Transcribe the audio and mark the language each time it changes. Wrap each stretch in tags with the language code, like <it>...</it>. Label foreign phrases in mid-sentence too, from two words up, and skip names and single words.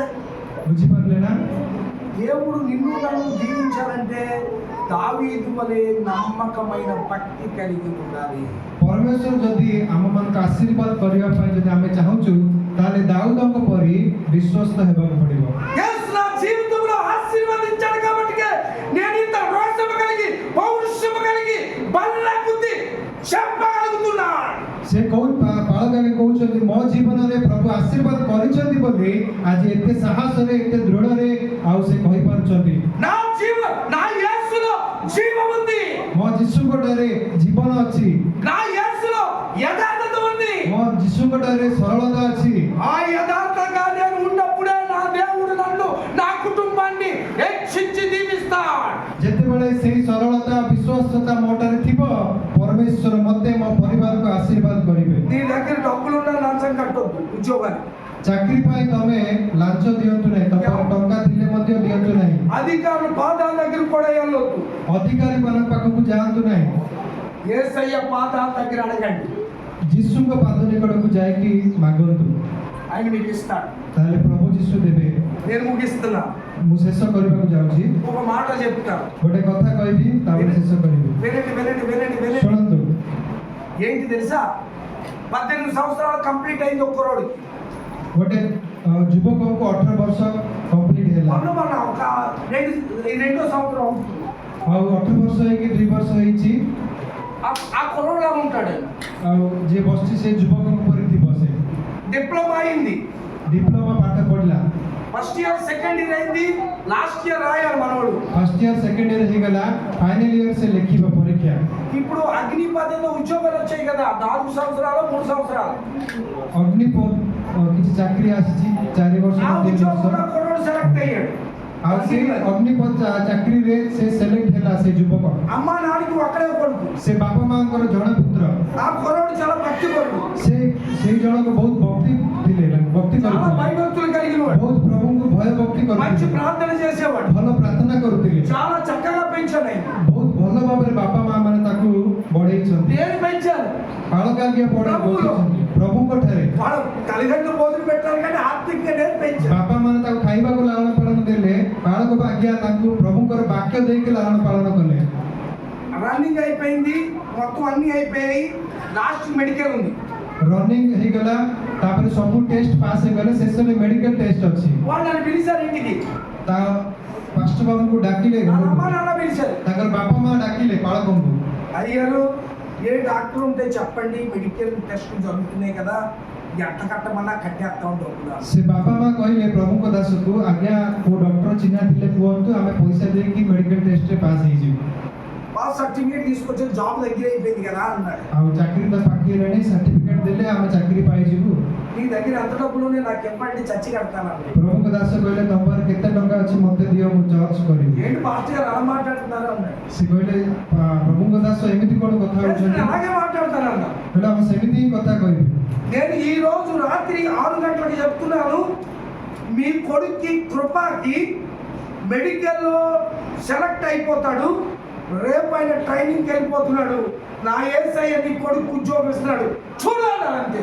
<or>ବୁଝିପାରିଲେ ନା?</or> <te>దేవుడు నిన్ను నన్ను దీవించాలంటే దావీదు వలె నమ్మకమైన భక్తి కలిగి ఉండాలి.</te> <or>ପରମେଶ୍ୱର ଯଦି ଆମମାନଙ୍କୁ ଆଶୀର୍ବାଦ କରିବା ପାଇଁ ଯଦି ଆମେ ଚାହୁଁଛୁ, ତାହେଲେ ଦାଉଦଙ୍କ ପରି ବିଶ୍ୱସ୍ତ ହେବାକୁ ପଡ଼ିବ।</or> <te>యేసు నా జీవితంలో ఆశీర్వదించాడు కాబట్టి నేను ఇంత రోషము కలిగి పౌరుషము కలిగి బల్ల గుద్ది చెప్పగలుగుతున్నాను.</te> <or>ସେ ବାଳକାକେ କହୁଛନ୍ତି ମୋ ଜୀବନରେ ପ୍ରଭୁ ଆଶୀର୍ବାଦ କରିଛନ୍ତି ବୋଲି ଆଜି ଏତେ ସାହସରେ ଏତେ ଦୃଢ଼ରେ ଆଉ ସେ କହିପାରୁଛନ୍ତି</or> <te>నా యేసులో జీవం ఉంది,</te> <or>ମୋ ଯୀଶୁଙ୍କ ଠାରେ ଜୀବନ ଅଛି,</or> <te>నా యేసులో యథార్థత ఉంది.</te> <or>ମୋ ଯୀଶୁଙ୍କ ଠାରେ ସରଳତା ଅଛି।</or> <te>ఆ యథార్థంగా నేను ఉన్నప్పుడే నా దేవుడు నన్ను నా కుటుంబాన్ని హెచ్చించి దీవిస్తాడు.</te> <or>ଯେତେବେଳେ ସେହି ସରଳତା ବିଶ୍ୱସ୍ତତା ମୋ ଠାରେ ଥିବ, ପରମେଶ୍ୱର ମୋତେ ମୋ ପରିବାରକୁ ଆଶୀର୍ବାଦ କରିବେ।</or> <te>నీ దగ్గర డబ్బులున్నా లంచం కట్టొద్దు ఉద్యోగానికి.</te> <or>ଚାକିରି ପାଇଁ ତମେ ଲାଞ୍ଚ ଦିଅନ୍ତୁ ନାହିଁ, ତମ ଟଙ୍କା ଥିଲେ ମଧ୍ୟ ଦିଅନ୍ତୁ ନାହିଁ।</or> <te>అధికారులు పాదాల దగ్గర కూడా వెళ్ళొద్దు.</te> <or>ଅଧିକାରୀମାନଙ୍କ ପାଖକୁ ଯାଆନ୍ତୁ ନାହିଁ।</or> <te>యేసయ్య పాదాల దగ్గర అడగండి,</te> <or>ଯୀଶୁଙ୍କ ପାଦ ନିକଟକୁ ଯାଇକି ମାଗନ୍ତୁ,</or> <te>ఆయన మీకు ఇస్తాడు.</te> <or>ତାହେଲେ ପ୍ରଭୁ ଯୀଶୁ ଦେବେ।</or> <te>నేను ముగిస్తున్నా,</te> <or>ମୁଁ ଶେଷ କରିବାକୁ ଯାଉଛି,</or> <te>ఒక మాట చెప్తాను.</te> <or>ଗୋଟେ କଥା କହିବି ତାପରେ ଶେଷ କରିବି।</or> <te>వినండి వినండి వినండి వినండి.</te> <or>ଶୁଣନ୍ତୁ,</or> <te>ఏంటి తెలుసా? 18 సంవత్సరాలు కంప్లీట్ అయింది ఒక్కరోడికి.</te> <or>ଗୋଟେ ଯୁବକଙ୍କୁ 18 ବର୍ଷ କମ୍ପ୍ଲିଟ୍ ହେଲା,</or> <te>మొన్న ఒక రెండో సంవత్సరం అవుతుంది.</te> <or>ଆଉ 18 ବର୍ଷ ହେଇକି 2 ବର୍ଷ ହେଇଛି,</or> <te>ఆ కుర్రోడులా ఉంటాడు.</te> <or>ଆଉ ଯିଏ ବସିଛି ସେ ଯୁବକଙ୍କ ପରି ଥିବ। ସେ</or> <te>డిప్లొమా అయింది,</te> <or>ଡିପ୍ଲୋମା ପାଠ ପଢିଲା,</or> <en>first year second year</en> <te>అయింది,</te> <en>last year</en> <te>రాయాలి మనోడు.</te> <en>first year second year</en> <or>ହେଇଗଲା,</or> <en>final year</en> <or>ସେ ଲେଖିବ పరీକ୍ଷା।</or> <te>ఇప్పుడు అగ్నిపథంలో ఉద్యోగాలు వచ్చాయి కదా, 4 సంవత్సరాలు 3 సంవత్సరాలు.</te> <or>ଅଗ୍ନିପଥ କିଛି ଚାକିରି ଆସିଛି 4 ବର୍ଷ ఆ</or> <te>3 ఉద్యోగం కూడా</te> <or>ବର୍ଷ,</or> <te>కుర్రోడు సెలెక్ట్ అయ్యాడు.</te> <or>ଆଉ ସେ ଅଗ୍ନିପଥ ଚାକିରିରେ ସେ ସେଲେକ୍ଟ ହେଲା। ସେ ଯୁବକ,</or> <te>అమ్మా నాన్నకి ఒక్కడే కొడుకు.</te> <or>ସେ ବାପା ମାଙ୍କର ଜଣେ ପୁତ୍ର,</or> <te>ఆ కుర్రోడు చాలా భక్తి పరుడు,</te> <or>ସେ ସେଇ ଜଣକ ବହୁତ ଭକ୍ତି ଥିଲେ, ଭକ୍ତି</or> <te>చాలా</te> <or>କରୁଥିଲେ,</or> <te>భయభక్తులు కలిగిన వాడు,</te> <or>ବହୁତ ପ୍ରଭୁଙ୍କୁ ଭୟ ଭକ୍ତି</or> <te>మంచి</te> <or>କରୁଥିଲେ,</or> <te>ప్రార్థన చేసేవాడు,</te> <or>ଭଲ ପ୍ରାର୍ଥନା କରୁଥିଲେ,</or> <te>చాలా చక్కగా పెంచాడు. ఆయన</te> <or>ବହୁତ ଭଲ ଭାବରେ ବାପା ମା ମାନେ ତାକୁ ବଢେଇଛନ୍ତି,</or> <te>నేను పెంచాను.</te> <or>ବାଳକାଜ୍ଞା ବଢେଇଛନ୍ତି ପ୍ରଭୁଙ୍କ ଠାରେ।</or> <te>వాడు తల్లిదండ్రులు భోజనం పెట్టారు కానీ ఆర్థికంగా నేను పెంచాను.</te> <or>ବାପା ମାନେ ତାକୁ ଖାଇବାକୁ ଲାଳନ ପାଳନ ଦେଲେ, ବାଳକ ଆଜ୍ଞା ତାଙ୍କୁ ପ୍ରଭୁଙ୍କର ବାକ୍ୟ ଦେଇକି ଲାଳନ ପାଳନ କଲେ।</or> <te>రన్నింగ్ అయిపోయింది, మొత్తం అన్ని అయిపోయాయి,</te> <en>last medical</en> <te>ఉంది.</te> <or>ରନିଂ ହେଇଗଲା, ତାପରେ ସବୁ</or> <en>test pass</en> <or>ହେଇଗଲେ ଶେଷରେ</or> <en>medical test</en> <or>ଅଛି</or> <te>వాళ్ళు నన్ను పిలిచారు ఇంటికి,</te> <or>ତା ପାଷ୍ଟର ବାବୁଙ୍କୁ ଡାକିଲେ</or> <te>వాళ్ళ</te> <or>ଘରକୁ।</or> <te>అమ్మ నాన్న పిలిచారు.</te> <or>ତାଙ୍କର ବାପା ମା ଡାକିଲେ ପାଳକଙ୍କୁ।</or> <te>అయ్యారు ఏ డాక్టర్ ఉంటే చెప్పండి,</te> <en>medical test</en> <te>జరుగుతున్నాయి కదా, ఎంత కట్టమన్నా కట్టేస్తాం డబ్బులు.</te> <or>ସେ ବାପା ମା କହିଲେ ପ୍ରଭୁଙ୍କ ଦାସକୁ, ଆଜ୍ଞା କୋଉ ଡକ୍ଟର ଚିହ୍ନା ଥିଲେ କୁହନ୍ତୁ, ଆମେ ପଇସା ଦେଇକି ମେଡିକାଲ ଟେଷ୍ଟରେ ପାସ୍ ହେଇଯିବୁ।</or> <en>pass certificate</en> <te>తీసుకొచ్చి జాబ్ దగ్గర అయిపోయింది కదా అన్నాడు.</te> <or>ଆଉ ଚାକିରି ତ ପାଖେଇଲାଣି, ସାର୍ଟିଫିକେଟ ଦେଲେ ଆମେ ଚାକିରି ପାଇଯିବୁ।</or> <te>నీ దగ్గర ఎంత డబ్బులు ఉన్నాయి నాకు ఇవ్వండి, చచ్చి కడతానండి.</te> <or>ପ୍ରଭୁଙ୍କ ଦାସ କହିଲେ ତମ ପାଖରେ କେତେ ଟଙ୍କା ଅଛି ମତେ ଦିଅ, ମୁଁ ଚର୍ଚ୍ଚ କରିବି।</or> <te>ఏంటి పాస్టర్ గారు అలా మాట్లాడుతున్నారు అన్నాడు.</te> <or>ସେ କହିଲେ ପ୍ରଭୁଙ୍କ ଦାସ ଏମିତି କଣ କଥା</or> <te>నేను</te> <or>ହଉଛନ୍ତି?</or> <te>అలాగే మాట్లాడతానన్నా.</te> <or>କହିଲେ ଆମେ ସେମିତି ହିଁ କଥା କହିବୁ।</or> <te>నేను ఈ రోజు రాత్రి 6 గంటలకు చెప్తున్నాను, మీ కొడుక్కి కృపకి మెడికల్లో సెలెక్ట్ అయిపోతాడు, రేపు ఆయన ట్రైనింగ్కి వెళ్ళిపోతున్నాడు, నా యేసయ్య నీ కొడుకు ఉద్యోగం ఇస్తున్నాడు చూడాలి అంతే.</te>